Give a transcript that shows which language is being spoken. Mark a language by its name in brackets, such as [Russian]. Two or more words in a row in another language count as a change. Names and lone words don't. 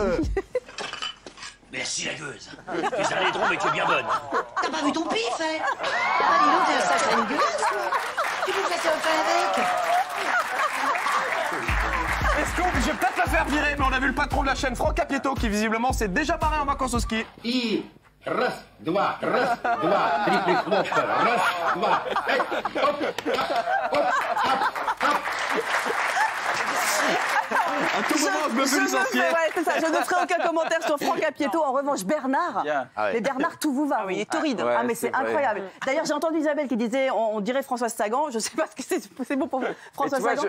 [French] Merci, la gueuse. Les allées mais tu es bien bonne. T'as pas vu ton pif, hein? Ah, dis donc, t'es un sacré gueule, toi. Tu peux faire ça avec? Est-ce qu'on... Je vais peut-être la faire virer, mais on a vu le patron de la chaîne, Franck Capieto, qui visiblement s'est déjà barré en vacances au ski. [Russian] Раз, два, три хлопка. Раз, два, хоп, хоп, хоп. [French] À tout moment, je me fais licencier. Ouais, c'est ça. Je ne ferai aucun commentaire sur Franck Capieto. En revanche, Bernard, mais Bernard, tout vous va. Ah oui, il est torride. Ah, mais c'est incroyable. D'ailleurs, j'ai entendu Isabelle qui disait, on dirait Françoise Sagan. Je ne sais pas ce que c'est bon pour Françoise Sagan.